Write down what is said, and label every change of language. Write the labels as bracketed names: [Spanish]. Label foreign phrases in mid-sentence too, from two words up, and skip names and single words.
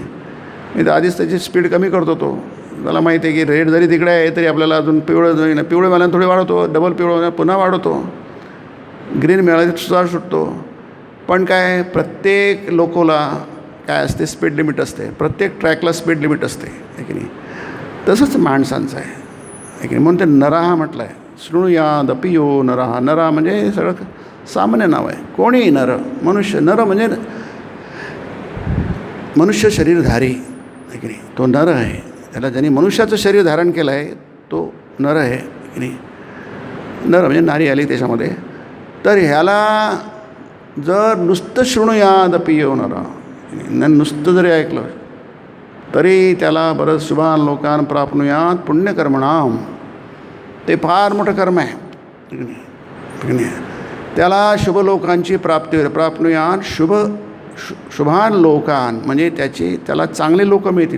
[Marathi] मी तर आधीच त्याची स्पीड कमी करतो. तो मला माहिती आहे की रेड जरी तिकडे आहे तरी आपल्याला अजून पिवळं मिळाल्यानं थोडी वाढवतो, डबल पिवळं पुन्हा वाढवतो, ग्रीन मिळालं सुद्धा सुटतो. पण काय, प्रत्येक लोकोला काय असते, स्पीड लिमिट असते. प्रत्येक ट्रॅकला स्पीड लिमिट असते आहे की नाही. तसंच माणसांचं आहे की नाही. म्हणून ते नराः म्हटलं आहे. [Sanskrit] शृणुयाद अपि यो नराः. [Marathi] नरा म्हणजे सगळं सामान्य नाव आहे. कोणीही नर, मनुष्य. नर म्हणजे मनुष्य शरीरधारी आहे की नाही. तो नर आहे. त्याला ज्यांनी मनुष्याचं शरीर धारण केलं आहे तो नर आहे की नाही. नर म्हणजे नारी आली त्याच्यामध्ये. तर ह्याला जर नुसतं [Sanskrit] शृणुयाद अपि यो नरः, [Marathi] नुसतं जरी ऐकलं तरी त्याला बरंच [Sanskrit] शुभान लोकान प्राप्नुयात पुण्यकर्मणाम. [Marathi] ते फार मोठं कर्म आहे की नाही. त्याला शुभ लोकांची प्राप्ती होईल. [Sanskrit] प्राप्नुयात शुभान लोकान [Marathi] म्हणजे त्याला चांगले लोक मिळतील.